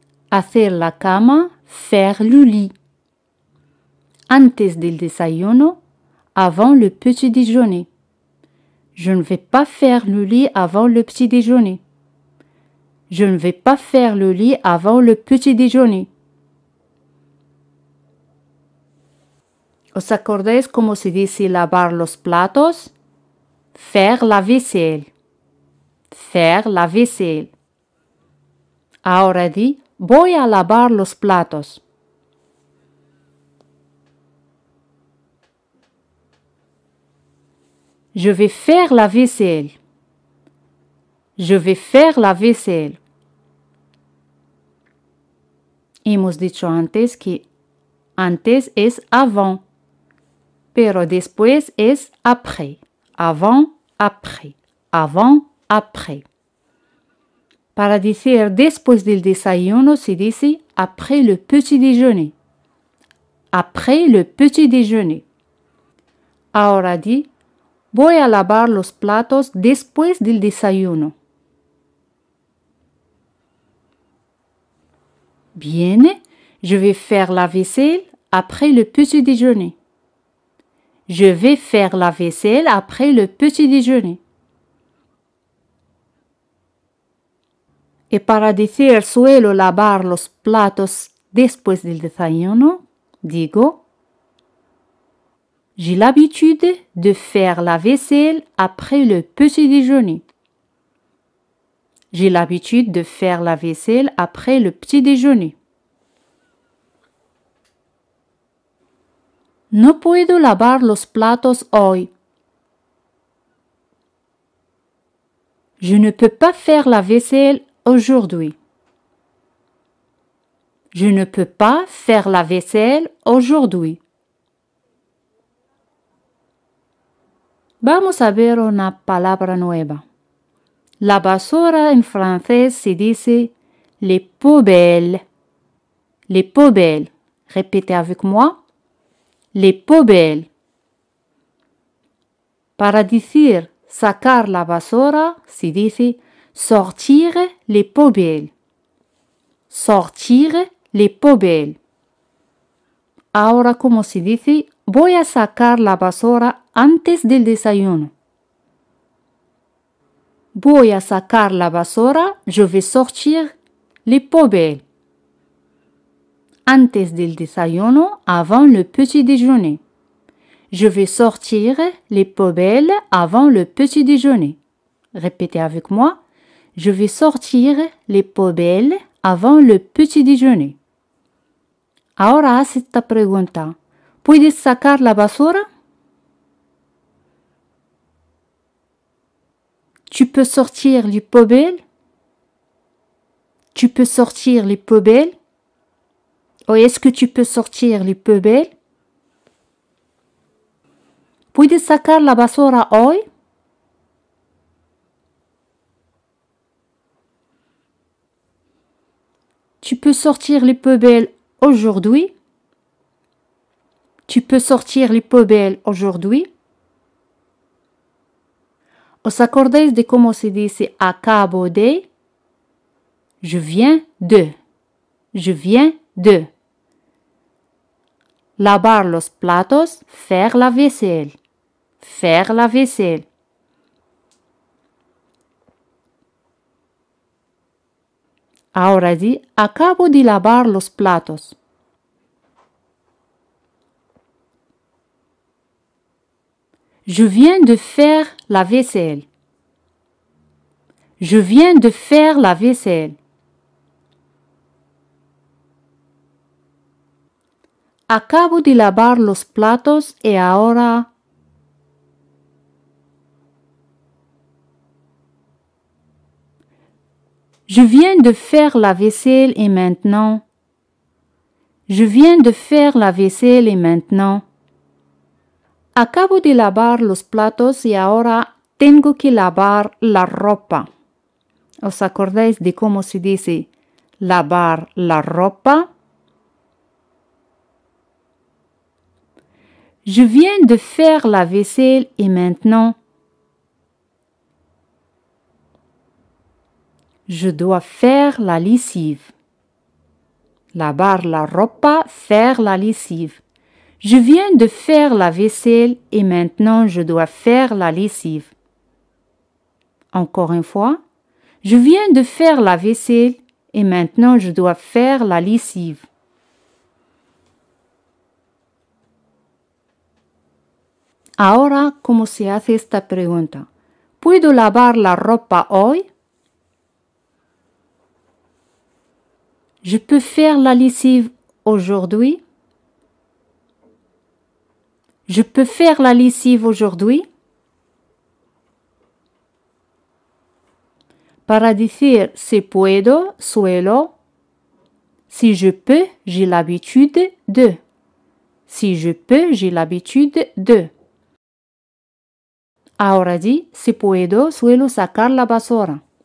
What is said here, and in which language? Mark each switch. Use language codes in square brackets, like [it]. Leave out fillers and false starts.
[es] Hacer la cama, [fr] faire le lit. [es] Antes del desayuno, [fr] avant le petit déjeuner. Je ne vais pas faire le lit avant le petit déjeuner. Je ne vais pas faire le lit avant le petit déjeuner. [es] ¿Os acordáis cómo se dice lavar los platos? [fr] Faire la vaisselle. Faire la vaisselle. [es] Ahora di, voy a lavar los platos. [fr] Je vais faire la vaisselle. Je vais faire la vaisselle. [es] Hemos dicho antes que antes es avant, pero después es après. [fr] Avant, après. Avant, après. [es] Para decir después del desayuno se dice [fr] après le petit déjeuner. Après le petit déjeuner. [es] Ahora di, voy a lavar los platos después del desayuno. [fr] Bien, je vais faire la vaisselle après le petit déjeuner. Je vais faire la vaisselle après le petit déjeuner. [es] Y para decir suelo lavar los platos después del desayuno, digo, [fr] j'ai l'habitude de faire la vaisselle après le petit déjeuner. J'ai l'habitude de faire la vaisselle après le petit déjeuner. [es] No puedo lavar los platos hoy. [fr] Je ne peux pas faire la vaisselle aujourd'hui. Je ne peux pas faire la vaisselle aujourd'hui. [es] Vamos a ver una palabra nueva. La basura en francés se dice [fr] les poubelles. Les poubelles. Répétez avec moi. Les poubelles. [es] Para decir sacar la basura se dice [fr] sortir les poubelles. Sortir les poubelles. [es] Ahora, ¿cómo se dice? Voy a sacar la basura antes del desayuno. Voy a sacar la basura, [fr] je vais sortir les poubelles. [es] Antes del desayuno, [fr] avant le petit déjeuner. Je vais sortir les poubelles avant le petit déjeuner. Répétez avec moi. Je vais sortir les poubelles avant le petit déjeuner. [es] Ahora haz esta pregunta. ¿Puedes sacar la basura? [fr] Tu peux sortir les poubelles? Tu peux sortir les poubelles? Ou est-ce que tu peux sortir les poubelles? [es] ¿Puedes sacar la basura hoy? [fr] Tu peux sortir les poubelles aujourd'hui? Tu peux sortir les poubelles aujourd'hui? [es] ¿Os acordáis de cómo se dice acabo de? [fr] Je viens de. Je viens de. [es] Lavar los platos, [fr] faire la vaisselle. Faire la vaisselle. [es] Ahora di, acabo de lavar los platos. [fr] Je viens de faire la vaisselle. Je viens de faire la vaisselle. [es] Acabo de lavar los platos y ahora... [fr] Je viens de faire la vaisselle et maintenant... Je viens de faire la vaisselle et maintenant... [es] Acabo de lavar los platos y ahora tengo que lavar la ropa. ¿Os acordáis de cómo se dice lavar la ropa? [fr] Je viens de faire la vaisselle et maintenant je dois faire la lessive. [es] Lavar la ropa, [fr] faire la lessive. Je viens de faire la vaisselle et maintenant je dois faire la lessive. Encore une fois. Je viens de faire la vaisselle et maintenant je dois faire la lessive. [es] Ahora, ¿cómo se hace esta pregunta? ¿Puedo lavar la ropa hoy? [fr] Je peux faire la lessive aujourd'hui? Je peux faire la lessive aujourd'hui? [es] Para decir si puedo, suelo. [fr] Si je peux, j'ai l'habitude de. Si je peux, j'ai l'habitude de. [es] Ahora di, si puedo, suelo sacar la basura.